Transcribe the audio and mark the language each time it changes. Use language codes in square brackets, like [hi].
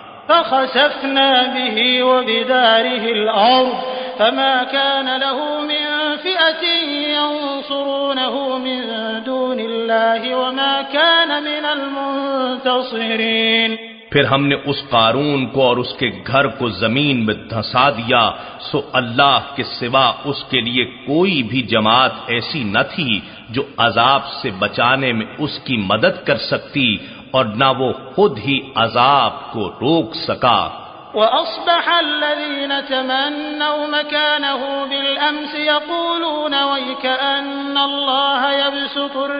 [ar] فخسفنا به وبداره الأرض فما كان له من فئة ينصرونه من دون الله وما كان من المنتصرين۔ [ur] پھر ہم نے اس قارون کو اور اس کے گھر کو زمین میں دھسا دیا، سو اللہ کے سوا اس کے لیے کوئی بھی جماعت ایسی نہ تھی جو عذاب سے بچانے میں اس کی مدد کر سکتی، اور نہ وہ خود ہی عذاب کو روک سکا۔ [ar] وأصبح الذين تمنوا مكانه بالأمس يقولون ويكأن الله يبسط